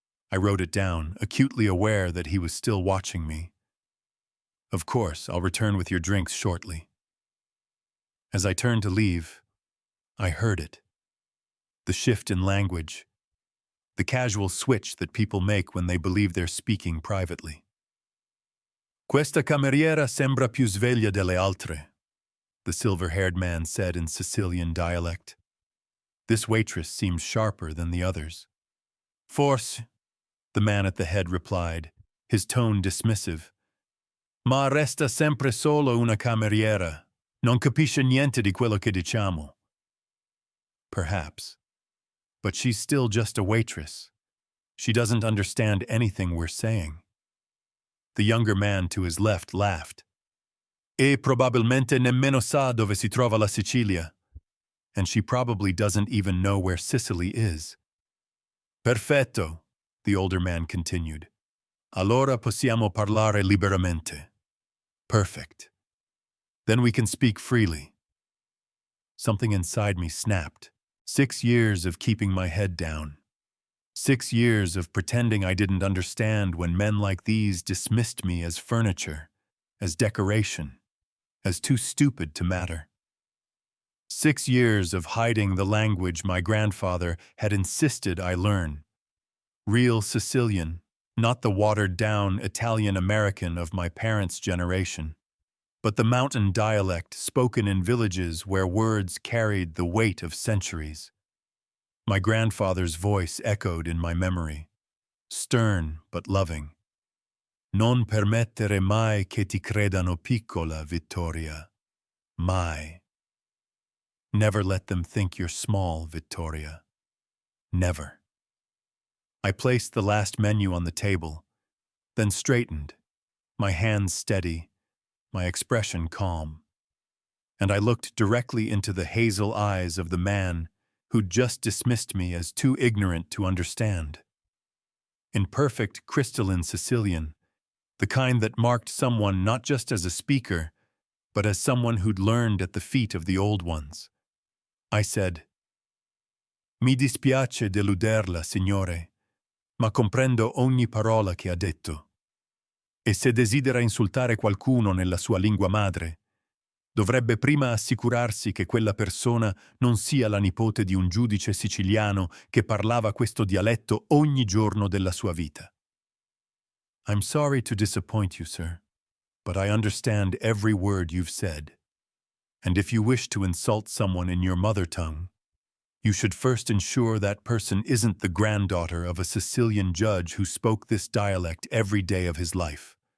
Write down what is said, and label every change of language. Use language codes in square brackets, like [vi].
[en] I wrote it down, acutely aware that he was still watching me. Of course, I'll return with your drinks shortly. As I turned to leave, I heard it. The shift in language, the casual switch that people make when they believe they're speaking privately. [it] Questa cameriera sembra più sveglia delle altre, [en] the silver-haired man said in Sicilian dialect. This waitress seemed sharper than the others. [it] Forse, [en] the man at the head replied, his tone dismissive. [it] Ma resta sempre solo una cameriera. Non capisce niente di quello che diciamo. [en] Perhaps. But she's still just a waitress. She doesn't understand anything we're saying. The younger man to his left laughed. [it] E probabilmente nemmeno sa dove si trova la Sicilia. [en] And she probably doesn't even know where Sicily is. [it] Perfetto, [en] the older man continued. [it] Allora possiamo parlare liberamente. [en] Perfect. Then we can speak freely. Something inside me snapped. 6 years of keeping my head down. 6 years of pretending I didn't understand when men like these dismissed me as furniture, as decoration, as too stupid to matter. 6 years of hiding the language my grandfather had insisted I learn. Real Sicilian, not the watered-down Italian-American of my parents' generation, but the mountain dialect spoken in villages where words carried the weight of centuries. My grandfather's voice echoed in my memory, stern but loving. [it] Non permettere mai che ti credano piccola, Vittoria. Mai. [en] Never let them think you're small, Vittoria. Never. I placed the last menu on the table, then straightened, my hands steady, my expression calm. And I looked directly into the hazel eyes of the man who'd just dismissed me as too ignorant to understand. In perfect crystalline Sicilian, the kind that marked someone not just as a speaker, but as someone who'd learned at the feet of the old ones. I said, [it] Mi dispiace deluderla, signore, ma comprendo ogni parola che ha detto. E se desidera insultare qualcuno nella sua lingua madre, dovrebbe prima assicurarsi che quella persona non sia la nipote di un giudice siciliano che parlava questo dialetto ogni giorno della sua vita. [en] I'm sorry to disappoint you, sir, but I understand every word you've said. And if you wish to insult someone in your mother tongue, you should first ensure that person isn't the granddaughter of a Sicilian judge who spoke this dialect every day of his life.